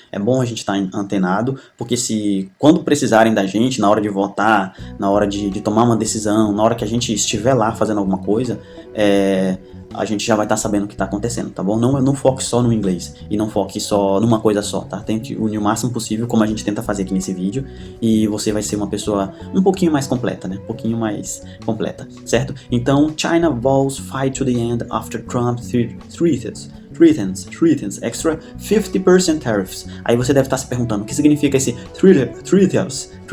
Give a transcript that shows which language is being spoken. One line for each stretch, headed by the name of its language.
Portuguese: É bom a gente estar antenado, porque quando precisarem da gente, na hora de votar, na hora de tomar uma decisão, na hora que a gente estiver lá fazendo alguma coisa, a gente já vai estar sabendo o que está acontecendo, tá bom? Não foque só no inglês e não foque só numa coisa só, tá? Tente unir o máximo possível, como a gente tenta fazer aqui nesse vídeo, e você vai ser uma pessoa um pouquinho mais completa, né? Um pouquinho mais completa, certo?
English: Então, China vows fight to the end after Trump threatens extra 50% tariffs.
Portuguese: Aí você deve estar se perguntando o que significa esse threatens.